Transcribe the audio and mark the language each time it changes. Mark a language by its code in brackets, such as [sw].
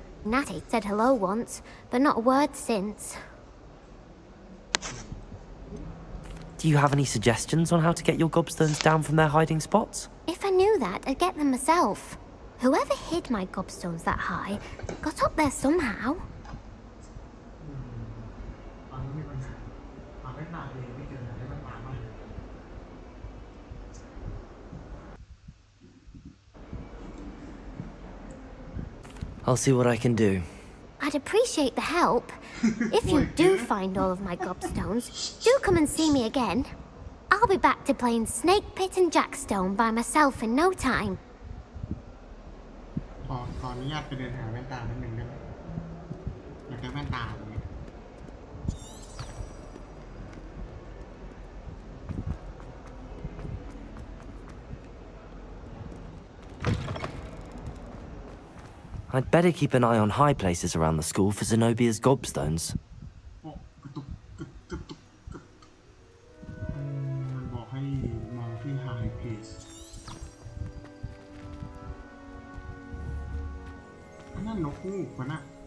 [en] Natty said hello once, but not a word since. Do Do you have any suggestions on how to get your gobstones down from their hiding spots? If I knew that, I'd get them myself. Whoever hid my gobstones that high got up there somehow. [th] ตอนนี้มีปัญหาหาแว่นตาเองไม่เจอหาแว่นตามาก [en] I'll see what I can do. I'd appreciate the help. If you do find all of my gobstones, do come and see me again. I'll be back to playing Snake Pit and Jackstone by myself in no time. [th] ขออนุญาตไปเดินหาแว่นตาแป๊บนึงได้ไหมอยากได้แว่นตาเลย [en] I'd better keep an eye on high places around the school for Zenobia's gobstones. [th] โอ้กระตุกกระตุกกระตุกมันบอกให้มองที่ [en] high place [th] อันนั้นนกฮูกวะนะ